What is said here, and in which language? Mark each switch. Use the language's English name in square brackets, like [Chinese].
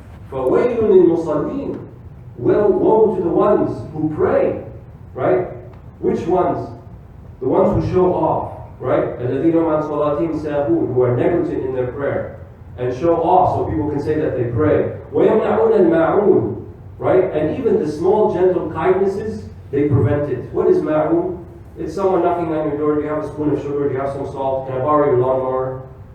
[Arabic] فَوَيْلٌ لِلْمُصَلِّينَ. [English] Woe to the ones who pray, right? Which ones? The ones who show off, right? [Arabic] الَّذِينَ عَنْ صَلَاتِهِمْ سَاهُونَ, [English] who are negligent in their prayer and show off so people can say that they pray. [Arabic] وَيَمْنَعُونَ الْمَعُونَ, right? [English] And even the small gentle kindnesses, they prevent it. What is ma'un? It's someone knocking on your door. Do you have a spoon of sugar? Do you have some salt? Can I borrow your lawnmower?